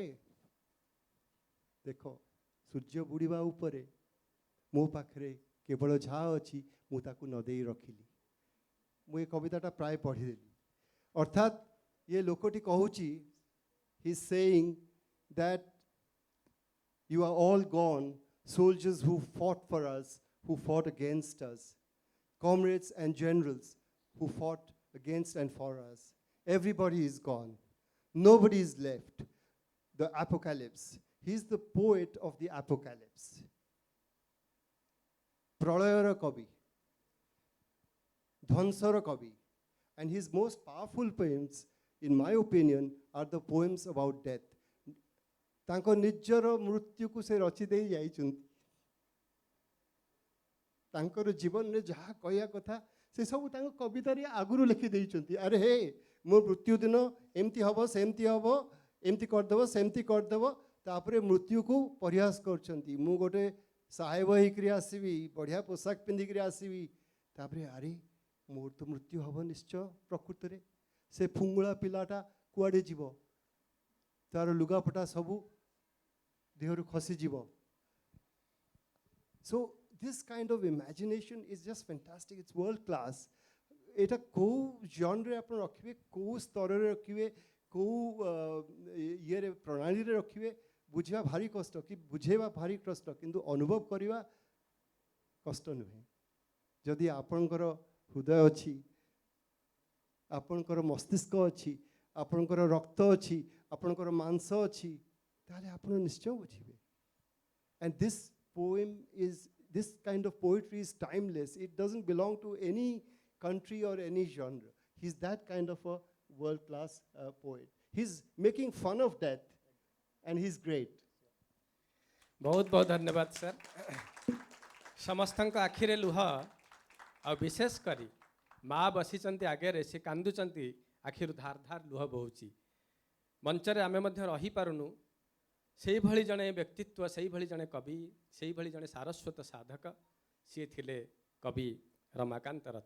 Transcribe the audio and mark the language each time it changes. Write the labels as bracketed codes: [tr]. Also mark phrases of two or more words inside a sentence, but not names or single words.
[or] ଦେଖ ସୂର୍ଯ୍ୟ ବୁଡ଼ିବା ଉପରେ, ମୋ ପାଖରେ କେବଳ ଯାହା ଅଛି ମୁଁ ତାକୁ ନ ଦେଇ ରଖିଲି। ମୁଁ ଏ କବିତାଟା ପ୍ରାୟ ପଢ଼ିଦେଲି। ଅର୍ଥାତ୍ ଏ ଲୋକଟି କହୁଛି, [en] he is saying that you are all gone, soldiers who fought for us, who fought against us, comrades and generals who fought against and for us. Everybody is gone. Nobody is left. The apocalypse. He's the poet of the apocalypse. [or] ପ୍ରଳୟର କବି, ଧ୍ୱଂସର କବି. [en] And his most powerful poems, in my opinion, are the poems about death. [or] ତାଙ୍କ ନିଜର ମୃତ୍ୟୁକୁ ସେ ରଚି ଦେଇ ଯାଇଛନ୍ତି। ତାଙ୍କର ଜୀବନରେ ଯାହା କହିବା କଥା ସେସବୁ ତାଙ୍କ କବିତାରେ ଆଗରୁ ଲେଖି ଦେଇଛନ୍ତି। ଆରେ ହେ, ମୋ ମୃତ୍ୟୁ ଦିନ ଏମିତି ହେବ, ସେମିତି ହେବ, ଏମିତି କରିଦେବ, ସେମିତି କରିଦେବ। ତାପରେ ମୃତ୍ୟୁକୁ ପରିହାସ କରୁଛନ୍ତି। ମୁଁ ଗୋଟେ ସାହେବ ହେଇକରି ଆସିବି, ବଢ଼ିଆ ପୋଷାକ ପିନ୍ଧିକରି ଆସିବି, ତାପରେ ଆରେ ମୋର ତ ମୃତ୍ୟୁ ହେବ ନିଶ୍ଚୟ। ପ୍ରକୃତରେ ସେ ଫୁଙ୍ଗୁଳା ପିଲାଟା କୁଆଡ଼େ ଯିବ? ତାର ଲୁଗାପଟା ସବୁ ଦେହରୁ ଖସିଯିବ। [en] So this kind of imagination is just fantastic. It's world class. এটা କେଉଁ ଜନ୍ରେ ଆପଣ ରଖିବେ, କେଉଁ ସ୍ତରରେ ରଖିବେ, କେଉଁ ଇଏରେ ପ୍ରଣାଳୀରେ ରଖିବେ, ବୁଝିବା ଭାରି କଷ୍ଟ, କି ବୁଝେଇବା ଭାରି କଷ୍ଟ, କିନ୍ତୁ ଅନୁଭବ କରିବା କଷ୍ଟ ନୁହେଁ। ଯଦି ଆପଣଙ୍କର ହୃଦୟ ଅଛି, ଆପଣଙ୍କର ମସ୍ତିଷ୍କ ଅଛି, ଆପଣଙ୍କର ରକ୍ତ ଅଛି, ଆପଣଙ୍କର ମାଂସ ଅଛି, ତାହେଲେ ଆପଣ ନିଶ୍ଚୟ ବୁଝିବେ। And this kind of poetry is timeless. It doesn't belong to any country or any genre. He's that kind of a world-class poet. He's making fun of death, and he's great. [or] ବହୁତ ବହୁତ ଧନ୍ୟବାଦ ସାର। ସମସ୍ତଙ୍କ ଆଖିରେ ଲୁହ ଆ ବିଶେଷ କରି ମା ବସିଛନ୍ତି ଆଗେ ସେ କାନ୍ଦୁଛନ୍ତି ଆଖିରୁ ଧାର ଧାର ଲୁହ ବହୁଛି। ମଞ୍ଚରେ ଆମେ ମଧ୍ୟ ରହି ପାରୁନୁ ସେହି ଭଳି ଜଣେ ବ୍ୟକ୍ତିତ୍ୱ, ସେହି ଭଳି ଜଣେ କବି, ସେହି ଭଳି ଜଣେ ସାରସ୍ୱତ ସାଧକ ସେ ଥିଲେ କବି ରମାକାନ୍ତ ରଥ।